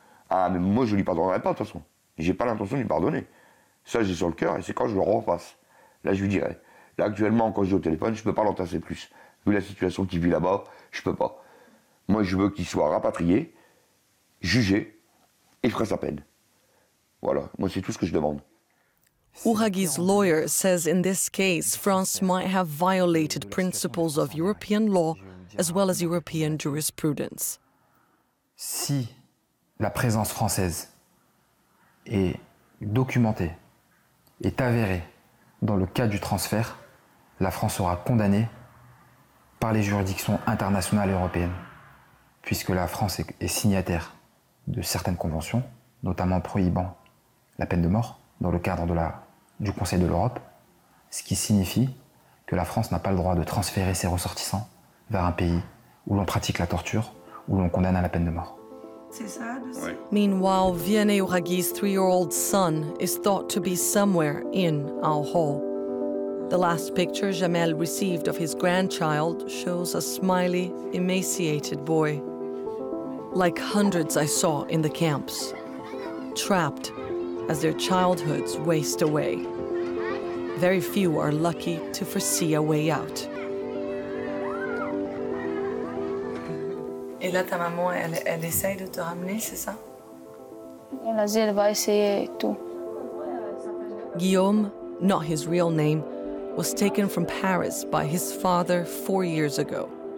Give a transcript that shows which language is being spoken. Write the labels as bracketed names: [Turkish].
[French] Ah, mais moi, je lui pardonnerai pas, de toute façon. J'ai pas l'intention de lui pardonner. Ça, j'ai sur le cœur, et c'est quand je le refasse. Là, je lui dirai. Là, actuellement, quand je vais au téléphone, je peux pas l'entasser plus. Vu la situation qu'il vit là-bas, je peux pas. Moi, je veux qu'il soit rapatrié, jugé, et fera sa peine. Voilà, moi, c'est tout ce que je demande. [English] Ouraghi's lawyer says in this case, France might have violated principles of European law as well as European jurisprudence. [French] Si la présence française est documentée, est avérée dans le cas du transfert, la France sera condamnée par les juridictions internationales et européennes, puisque la France est signataire de certaines conventions, notamment prohibant la peine de mort dans le cadre du Conseil de l'Europe, ce qui signifie que la France n'a pas le droit de transférer ses ressortissants vers un pays où l'on pratique la torture, où l'on condamne à la peine de mort. Ouais. [English] Meanwhile, Vianney Ouraghi's 3-year-old son is thought to be somewhere in our hall. The last picture Jamel received of his grandchild shows a smiley, emaciated boy. Like hundreds I saw in the camps, trapped as their childhoods waste away. Very few are lucky to foresee a way out. [French] Et là, ta maman, elle essaye de te ramener, c'est ça? Elle a dit qu'elle va essayer tout. [English] Guillaume, not his real name, was taken from Paris by his father 4 years ago.